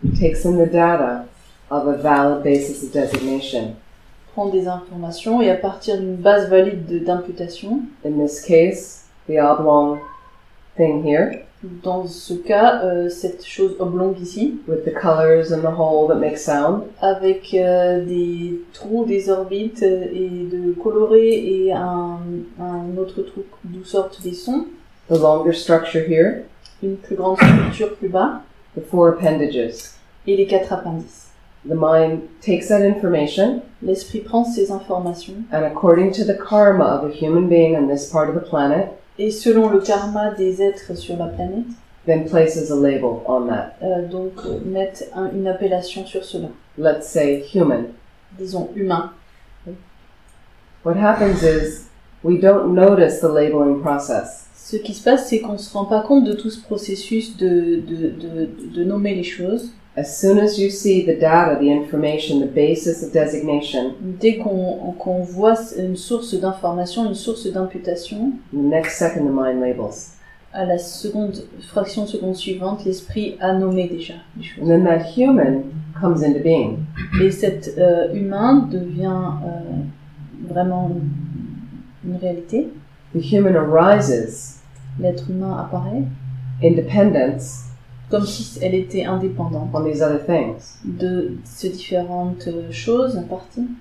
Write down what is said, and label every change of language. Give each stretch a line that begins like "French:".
English: Takes in the data of a valid basis of designation.
French: Prend des informations et à partir d'une base valide d'imputation.
English: In this case, the oblong thing here.
French: Dans ce cas, cette chose oblongue ici.
English: With the colors and the hole that make sound.
French: Avec des trous, des orbites et de colorés et un autre trou d'où sortent des sons.
English: The longer structure here.
French: Une plus grande structure plus bas.
English: The 4 appendages.
French: Et les 4 appendices.
English: The mind takes that information.
French: L'esprit prend ces informations.
English: And according to the karma of a human being on this part of the planet.
French: Et selon le karma des êtres sur la planète.
English: Then places a label on that.
French: Donc mettent une appellation sur cela.
English: Let's say human.
French: Disons humain.
English: what happens is we don't notice the labeling process.
French: Ce qui se passe, c'est qu'on se rend pas compte de tout ce processus de nommer les choses.
English: As soon as you see the data, the information, the basis of designation,
French: Dès qu'on voit une source d'information, une source d'imputation,
English: the next second the mind labels.
French: à la fraction de seconde suivante, l'esprit a nommé déjà les choses.
English: And then that human comes into being.
French: Et cet humain devient vraiment une réalité.
English: The human arises,
French: L'être humain apparaît
English: independence
French: comme si elle était indépendante
English: on these other things,
French: de ces différentes choses en partie,